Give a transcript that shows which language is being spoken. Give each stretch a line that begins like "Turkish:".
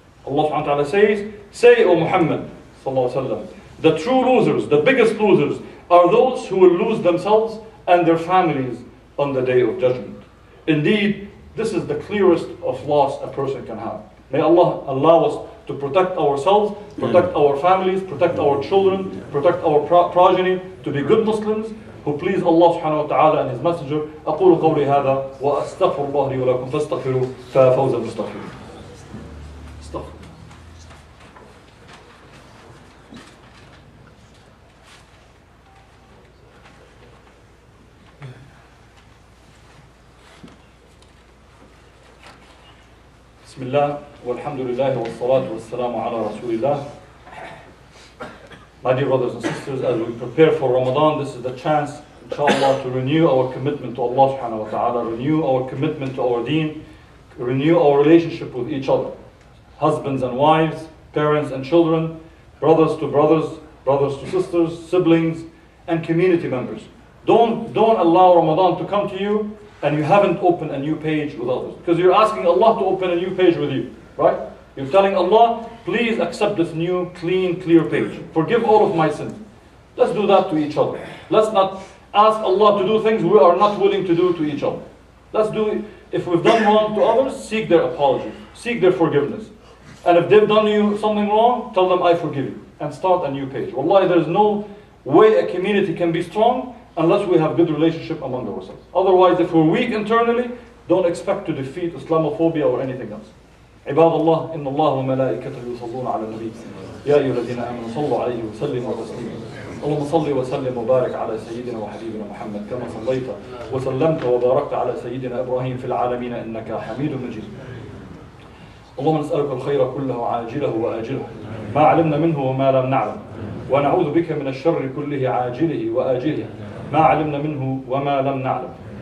English: Allah subhanahu wa ta'ala says, say, O Muhammad sallallahu alaihi wasallam, the true losers, the biggest losers, are those who will lose themselves and their families on the day of judgment. Indeed, this is the clearest of loss a person can have. May Allah allow us to protect ourselves, protect our families, protect our children, protect our progeny, to be good Muslims who please Allah subhanahu wa ta'ala and His Messenger.
Arabic: أقول قولي هذا وأستغفر الله لي ولكم فاستغفروا ففوز المستغفرين. بسم الله والحمد لله والصلاة والسلام على رسول الله.
English: My dear brothers and sisters, as we prepare for Ramadan, this is the chance, inshallah, to renew our commitment to Allah subhanahu wa ta'ala, renew our commitment to our deen, renew our relationship with each other. Husbands and wives, parents and children, brothers to brothers, brothers to sisters, siblings, and community members. Don't allow Ramadan to come to you and you haven't opened a new page with others. Because you're asking Allah to open a new page with you, right? You're telling Allah, please accept this new, clean, clear page. Forgive all of my sins. Let's do that to each other. Let's not ask Allah to do things we are not willing to do to each other. Let's do it. If we've done wrong to others, seek their apology. Seek their forgiveness. And if they've done you something wrong, tell them, I forgive you. And start a new page. Wallahi, there is no way a community can be strong unless we have good relationship among ourselves. Otherwise, if we're weak internally, don't expect to defeat Islamophobia or anything else.
Arabic: عباد الله إن الله وملائكته يصلون على النبي يا أيها الذين آمنوا صلوا عليه وسلموا تسليما. اللهم صل وسلم وبارك على سيدنا وحبيبنا محمد كما صليت وسلمت وباركت على سيدنا إبراهيم في العالمين إنك حميد مجيد. اللهم نسألك الخير كله عاجله وآجله ما علمنا منه وما لم نعلم، ونعوذ بك من الشر كله عاجله وآجله ما علمنا منه وما لم نعلم.